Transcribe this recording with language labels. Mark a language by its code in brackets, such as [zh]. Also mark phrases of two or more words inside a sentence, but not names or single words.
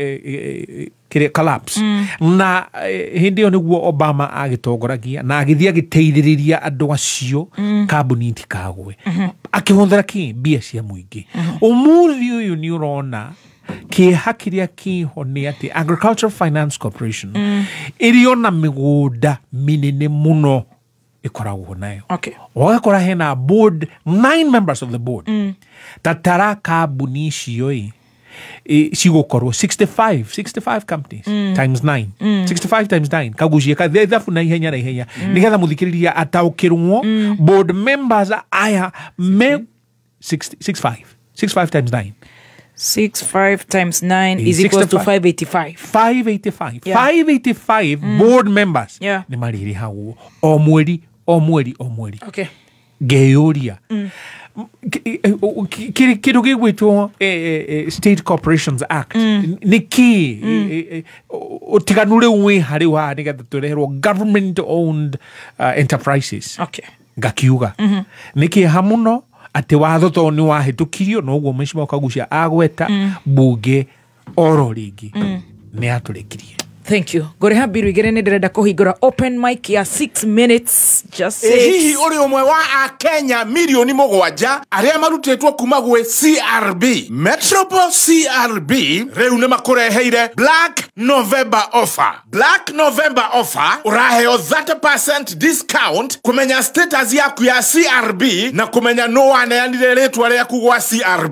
[ki] collapse na hindi ĩyo nĩguo Obama agĩtongoragia na agĩthiĩ agĩteithĩrĩria andũ acio kambuni itikagwe akĩhũthĩra kĩ mbia cia mũingĩ ũmũthĩ ũyũ nĩ ũrona kĩeha kĩrĩa kĩho nĩ atĩ Agriculture Finance Corporation ĩrĩ na mĩgũnda mĩnene mũno ikoragwo nayo wagakora hena [en] board 9 members of the board [ki] tatara kambuni icio cigũkorwo [en] 65 companies times 9 65 times 9 [ki] kagucia kathabu na ihenya nigetha mũthikĩrĩria ataũkĩrwo [en] board members [ki] aya me [en] 65 times 9 65 times 9 is equal to 585 585 board members [ki] nĩ marĩrĩ hau o mweri ngeyũria kĩndũ gĩgwĩtwo State Corporations Act nĩkĩ ũtiganu rĩu wĩ harĩ wa nĩgetha tũreherwo [en] government owned enterprises [ki] ngakiuga nĩkĩeha mũno atĩ watho to nĩ wahĩtũkirio na ũguo meciria wakagucia agweta mbunge oro rĩngĩ nĩ atũrĩkirie. [en] Thank you. [ki] Goreha biru igere nĩ ndĩrenda kũhingũra [en] open mic [ki] ya [en] 6 minutes just 6. [ki] Hihi ũrĩ ũmwe wa Akenya milioni 7 arĩa marutĩtwo kuma gwĩ CRB Metropole CRB rĩu nĩ makũreheire Black November offer. Black November offer ũraheo 30% discount kũmenya status yaku ya CRB na kũmenya no waneanire rĩtwa rĩaku gwa CRB.